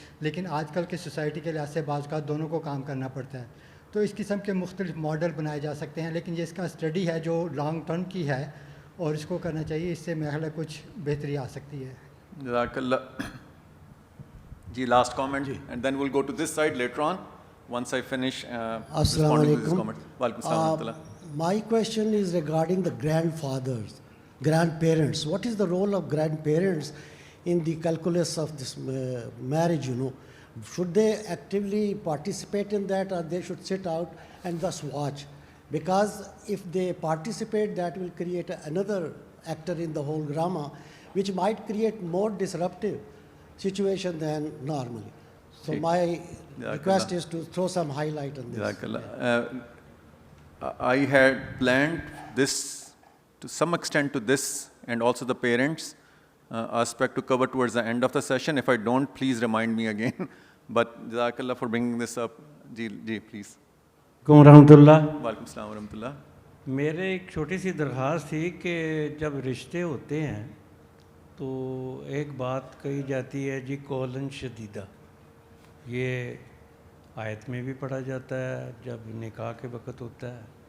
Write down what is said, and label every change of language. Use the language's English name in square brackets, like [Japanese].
[Urdu] لیکن آج کل کی سوسائٹی کے لحاظ سے بعض کا دونوں کو کام کرنا پڑتا ہے، تو اس قسم کے مختلف ماڈل بنائے جا سکتے ہیں. لیکن یہ اس کا اسٹڈی ہے جو لانگ ٹرم کی ہے، اور اس کو کرنا چاہیے. اس سے میرا خیال ہے کچھ بہتری آ سکتی ہے. [Arabic] جزاک اللہ. [English] جی last comment and then will go to this side later on once I finish responding to this comment. [Arabic] Walaikum assalam wa rahmatullah. [English] My question is regarding the grandfathers, grandparents. What is the role of grandparents in the calculus of this marriage, you know? Should they actively participate in that, or they should sit out and just watch? Because if they participate, that will create another actor in the whole drama, which might create more disruptive situation than normally. So my request is to throw some highlight on this. [Arabic] Jazakallah. [English] I had planned this to some extent to this and also the parents aspect to cover towards the end of the session. If I don't, please remind me again. But Jazakallah for bringing this up. Ji, please. [Arabic] Rahmatullah. Walaikum assalam wa rahmatullah. [Urdu] میرے ایک چھوٹی سی درخواست تھی کہ جب رشتے ہوتے ہیں تو ایک بات کہی جاتی ہے جی قولاً شدیدہ. یہ آیت میں بھی پڑھا جاتا ہے جب نکاح کے وقت ہوتا ہے.